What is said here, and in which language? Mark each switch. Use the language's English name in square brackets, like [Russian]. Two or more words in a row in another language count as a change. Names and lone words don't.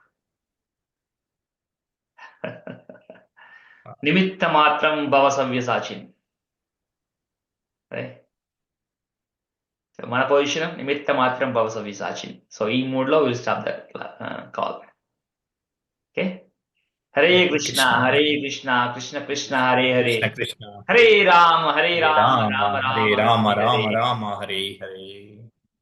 [Sanskrit] నిమిత్త మాత్రం భవ సవ్యసాచిన్. [Telugu] మన పొజిషన్ [Sanskrit] నిమిత్త మాత్రం భవ సవ్యసాచిన్. [English] సో ఈ మూడ్లో will stop that call. Okay. [Sanskrit] హరే కృష్ణ హరే కృష్ణ కృష్ణ కృష్ణ హరే హరే, కృష్ణ కృష్ణ హరే రామ హరే హరే రామ రామ రామ హరే రామ రామ హరే రామ హరే. రామ హరే హరే.